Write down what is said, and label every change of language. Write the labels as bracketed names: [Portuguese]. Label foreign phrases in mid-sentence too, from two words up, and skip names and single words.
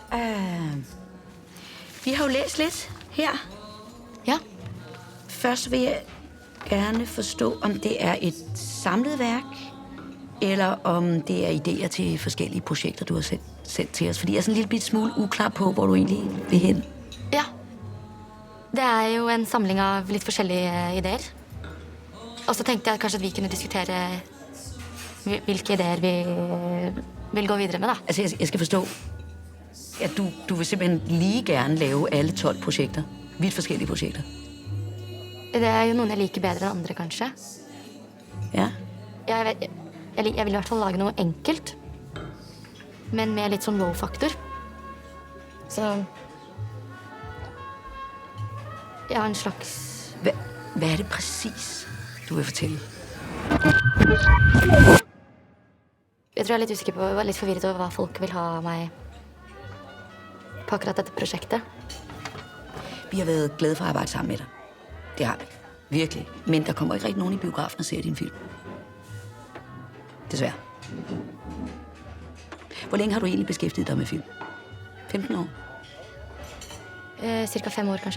[Danish] Vi har jo læst lidt her. Ja. Først vil jeg gerne forstå, om det er et samlet værk, eller om det er idéer til forskellige projekter, du har sendt til os. Fordi jeg er sådan en lille bit smule uklar på, hvor du egentlig vil hen. Ja. [Norwegian] Det er jo en samling av litt forskjellige ideer. Og så tenkte jeg kanskje at vi kunne diskutere hvilke ideer vi vil gå videre med, da. [Danish] Altså, jeg skal forstå, at du vil simpelthen lige gerne lave alle 12 projekter. Vidt forskellige projekter. [Norwegian] Det er jo noen jeg liker bedre enn andre, kanskje. Ja. Jeg vil i hvert fall lage noe enkelt, men med litt sånn wow-faktor. Så jeg har en slags... [Danish] Hvad er det præcis, du vil fortælle? [Norwegian] Jeg tror jeg er litt usikker på, jeg var litt forvirret over hva folk vil ha av meg på akkurat dette projektet. [Danish] Vi har været glade for at arbejde sammen med dig. Det har vi. Virkelig. Men der kommer ikke rigtig nogen i biografen og ser din film. Desværre. Hvor længe har du egentlig beskæftiget dig med film? 15 år? [Norwegian] Cirka 5 år, kanskje.